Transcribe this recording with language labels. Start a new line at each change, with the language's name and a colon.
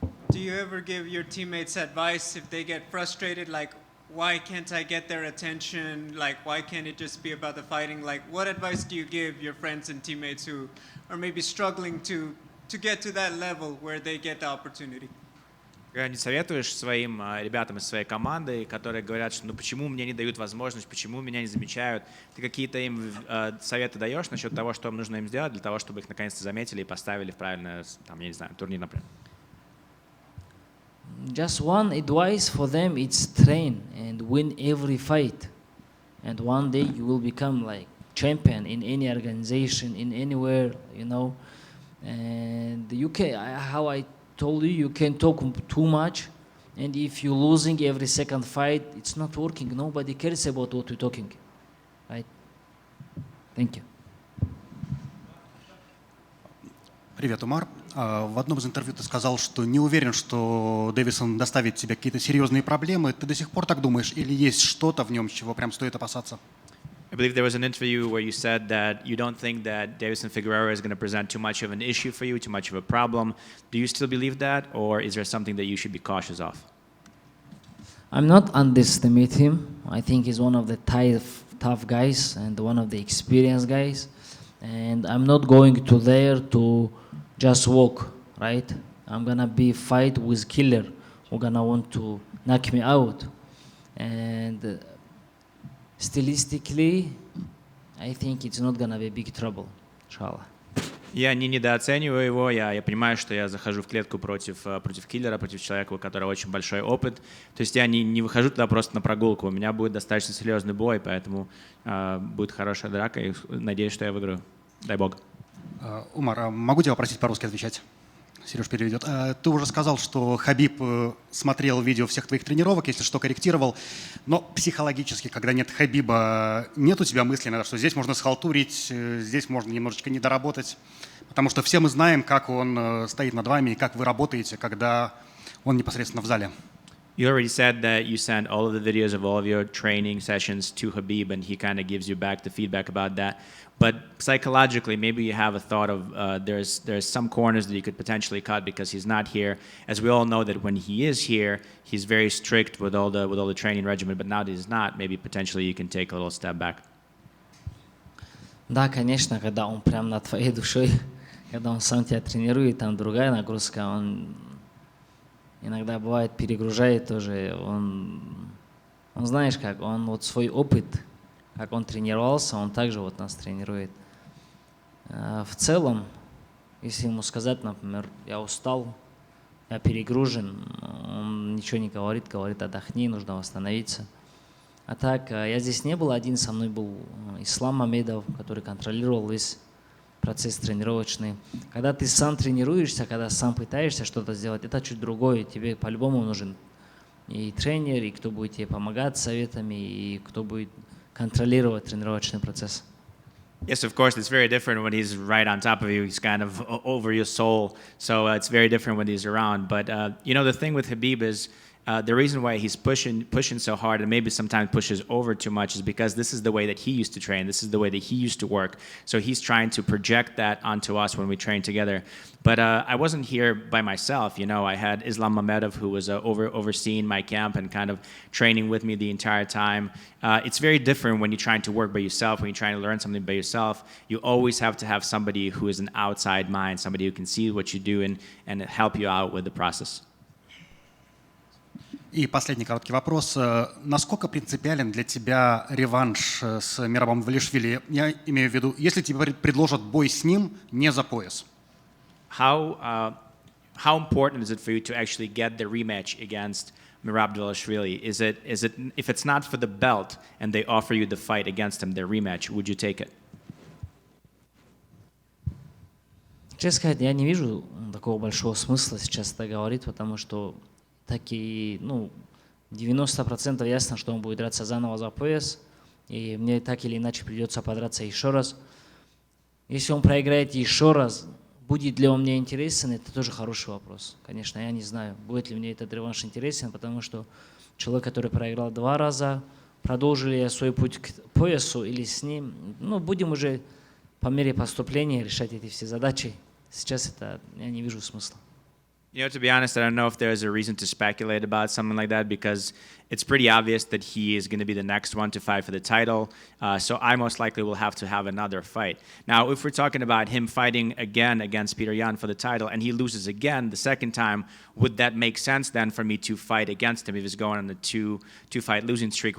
English: Do you ever give your teammates advice if they get frustrated, like, why can't I get their attention? Like, why can't it just be about the fighting? Like, what advice do you give your friends and teammates who are maybe struggling to get to that level where they get the opportunity?
Russian: Не советуешь своим ребятам из своей команды, которые говорят, что почему мне не дают возможность, почему меня не замечают? Ты какие-то им советы даешь насчет того, что нужно им сделать для того, чтобы их наконец-то заметили и поставили в правильный, турнир, например?
English: Just one advice for them: it's train and win every fight, and one day you will become like champion in any organization, in anywhere, And you can, how I told you can talk too much, and if you're losing every second fight, it's not working. Nobody cares about what we're talking, right? Thank you.
Russian: Привет, Умар. В одном из интервью ты сказал, что не уверен, что Дэвисон доставит тебе какие-то серьезные проблемы. Ты до сих пор так думаешь? Или есть что-то в нем, чего прям стоит опасаться?
English: I believe there was an interview where you said that you don't think that Deiveson Figueiredo is going to present too much of an issue for you, too much of a problem. Do you still believe that, or is there something that you should be cautious of? I'm not underestimate him. I think he's one of the tough guys and one of the experienced guys. And I'm not going to there to just walk, right? I'm gonna be fight with killer who gonna want to knock me out. And stylistically, I think it's not gonna be big trouble, inshallah.
Russian: Я не недооцениваю его, я понимаю, что я захожу в клетку против киллера, против человека, у которого очень большой опыт. То есть я не выхожу туда просто на прогулку, у меня будет достаточно серьезный бой, поэтому будет хорошая драка, и надеюсь, что я выиграю. Дай бог. Умар, могу тебя попросить по-русски отвечать? Сереж переведет. Ты уже сказал, что Хабиб смотрел видео всех твоих тренировок, если что, корректировал. Но психологически, когда нет Хабиба, нет у тебя мысли, что здесь можно схалтурить, здесь можно немножечко недоработать? Потому что все мы знаем, как он стоит над вами и как вы работаете, когда он непосредственно в зале.
English: You already said that you send all of the videos of all of your training sessions to Khabib, and he kind of gives you back the feedback about that. But psychologically, maybe you have a thought of there's some corners that you could potentially cut because he's not here. As we all know that when he is here, he's very strict with all the training regimen. But now that he's not, maybe potentially you can take a little step back.
Russian: Да, конечно, когда он прям над твоей душой, когда он сам тебя тренирует, там другая нагрузка, он иногда бывает перегружает тоже. Он знаешь как, он вот свой опыт, как он тренировался, он также вот нас тренирует. В целом, если ему сказать, например, я устал, я перегружен, он ничего не говорит, отдохни, нужно восстановиться. А так, я здесь не был один, со мной был Ислам Мамедов, который контролировал весь процесс тренировочный. Когда ты сам тренируешься, когда сам пытаешься что-то сделать, это чуть другое. Тебе по-любому нужен и тренер, и кто будет тебе помогать советами, и кто будет контролировать тренировочный процесс.
English: Yes, of course, it's very different when he's right on top of you. He's kind of over your soul. So it's very different when he's around. But, the thing with Khabib is the reason why he's pushing so hard and maybe sometimes pushes over too much is because this is the way that he used to train. This is the way that he used to work. So he's trying to project that onto us when we train together. But I wasn't here by myself. I had Islam Mamedov, who was overseeing my camp and kind of training with me the entire time. It's very different when you're trying to work by yourself, when you're trying to learn something by yourself. You always have to have somebody who is an outside mind, somebody who can see what you do and help you out with the process.
Russian: И последний короткий вопрос. Насколько принципиален для тебя реванш с Мирабом Валишвили? Я имею в виду, если тебе предложат бой с ним не за пояс.
English: How important is it for you to actually get the rematch against Merab Dvalishvili? Is it if it's not for the belt and they offer you the fight against him, the rematch, would you take it?
Russian: Честно сказать, я не вижу такого большого смысла сейчас это говорить, потому что таки, 90% ясно, что он будет драться заново за пояс, и мне так или иначе придется подраться еще раз. Если он проиграет еще раз, будет ли он мне интересен, это тоже хороший вопрос. Конечно, я не знаю, будет ли мне этот реванш интересен, потому что человек, который проиграл 2 раза, продолжил ли я свой путь к поясу или с ним, будем уже по мере поступления решать эти все задачи. Сейчас это я не вижу смысла.
English: To be honest, I don't know if there's a reason to speculate about something like that because it's pretty obvious that he is going to be the next one to fight for the title. So I most likely will have to have another fight. Now, if we're talking about him fighting again against Petr Yan for the title and he loses again the second time, would that make sense then for me to fight against him if he's going on a two-fight losing streak?